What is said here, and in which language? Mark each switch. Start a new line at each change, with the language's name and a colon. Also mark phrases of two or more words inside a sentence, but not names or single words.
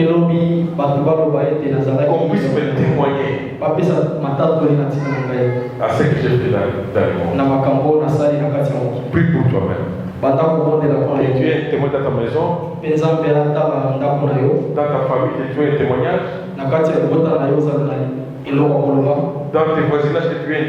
French: Qu'on puisse me témoigner à ce que j'ai fait dans le monde. Prie pour toi-même. Et tu es un témoin dans ta maison,
Lingala: Nzambe ataba ndako na yo.
French: dans ta famille, que tu as un témoignage,
Lingala: Na kati ya bota na yo za na eloko koloba.
French: dans tes voisinages, que tu as un